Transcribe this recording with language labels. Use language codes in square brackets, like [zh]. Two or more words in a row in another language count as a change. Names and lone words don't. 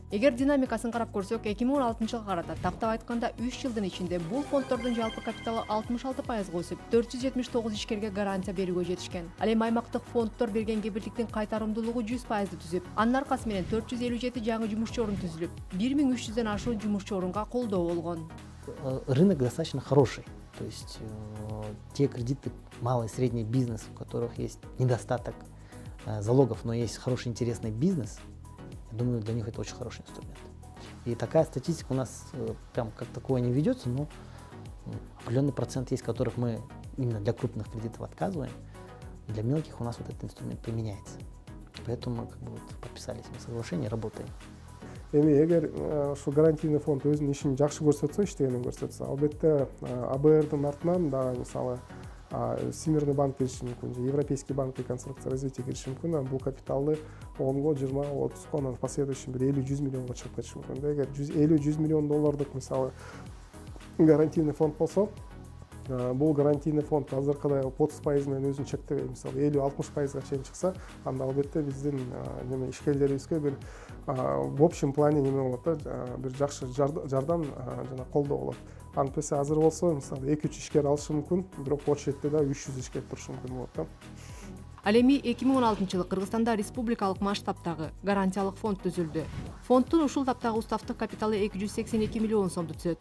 [ky] Эгер динамикасын карап көрсөк, 2016-жылга карата тактап айтканда 3 жылдын ичинде бул фонддордун жалпы капиталы 66%га өсүп, 479 ишкерге гарантия берүүгө жетишкен. Ал эми аймактык фонддор берген кепилдиктин кайтарымдуулугу 100%ды түзүп, анын аркасы менен 457 жаңы жумушчу орун түзүлүп, 1300дөн ашуун жумушчу орунга колдоо болгон. [ru] Рынок достаточно хороший. То есть те кредиты, малый и средний бизнес, у которых есть недостаток залогов, но есть хороший интересный бизнес, я думаю, для них это очень хороший инструмент. И такая статистика у нас прям как такое не ведется, но определенный процент есть, которых мы именно для крупных кредитов отказываем, для мелких у нас вот этот инструмент применяется. Поэтому мы как бы вот подписались на соглашение, работаем. [ky] Эми эгер ушу [ru] гарантийный фонд [ky] өзүнүн ишин жакшы көрсөтсө, иштегенин көрсөтсө, албетте АБРдын артынан дагы мисалы [ru] Всемирный банк [ky] кириши мүмкүн, же [ru] Европейский банк реконструкция развития [ky] кириши мүмкүн, бул капиталды 10го, 20, 30го, анан последующий бир 50-100 миллионго чыгып кетиши мүмкүн. Эгер 50-100 миллион доллардык мисалы [ru] гарантийный фонд [ky] болсо, бул [ru] гарантийный фонд [ky] азыркыдай 30% менен өзүн чектебей, мисалы 50-60%га чейин чыкса, анда албетте биздин ишкерлерибизге бир [ru] в общем плане [ky] неме болот да, бир жакшы жардам жана колдоо болот. Антпесе азыр болсо, мисалы 2-3 ишкер алышы мүмкүн, бирок очередде да 300 ишкер турушу мүмкүн болот да. Ал эми 2016 жылы Кыргызстанда республикалык масштабтагы гарантиялык фонд түзүлдү. Фонддун ушул таптагы уставдык капиталы 282 миллион сомду түзөт.